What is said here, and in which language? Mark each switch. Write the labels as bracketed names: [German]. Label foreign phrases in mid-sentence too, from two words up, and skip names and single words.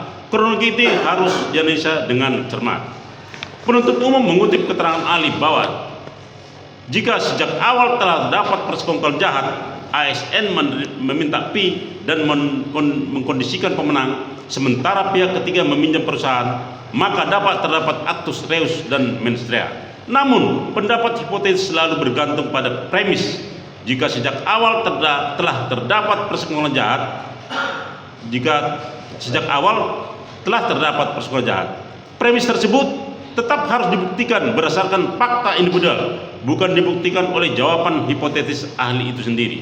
[Indonesian] Kronologi ini harus dianalisa dengan cermat. Penuntut umum mengutip keterangan ahli bahwa jika sejak awal telah dapat persekongkol jahat, ASN meminta fee dan mengkondisikan pemenang, sementara pihak ketiga meminjam perusahaan, maka dapat terdapat [Latin] actus reus [Indonesian] dan [Latin] mens rea. [Indonesian] Namun, pendapat hipotesis selalu bergantung pada premis. Jika sejak awal telah terdapat persekongkolan jahat, premis tersebut tetap harus dibuktikan berdasarkan fakta individual, bukan dibuktikan oleh jawaban hipotetis ahli itu sendiri.